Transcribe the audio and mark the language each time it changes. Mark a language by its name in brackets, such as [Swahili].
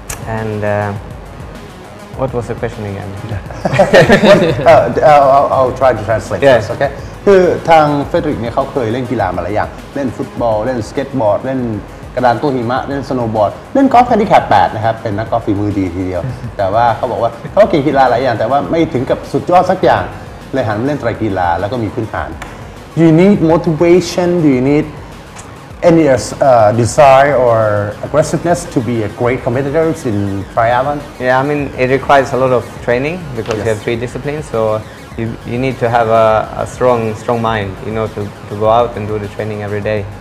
[English] And what was the question again? I'll try to translate this, okay? [Thai] คือทางเฟเดริกเนี่ยเขาเคยเล่นกีฬามาหลายอย่างเล่นฟุตบอลเล่นสเก็ตบอร์ดเล่นกระดานโต้หิมะเล่นสโนว์บอร์ดเล่นกอล์ฟแฮนดิแคป8นะครับเป็นนักกอล์ฟฝีมือดีทีเดียวแต่ว่าเขาบอกว่าเขาเก่งกีฬาหลายอย่างแต่ว่าไม่ถึงกับสุดยอดสักอย่างเลยหันมาเล่นไตรกีฬาแล้วก็มีพื้นฐาน [English] Do you need motivation? Do you need any desire or aggressiveness to be a great competitor in triathlon? Yeah, I mean it requires a lot of training because you have 3 disciplines. So you need to have a strong mind, you know, to go out and do the training every day.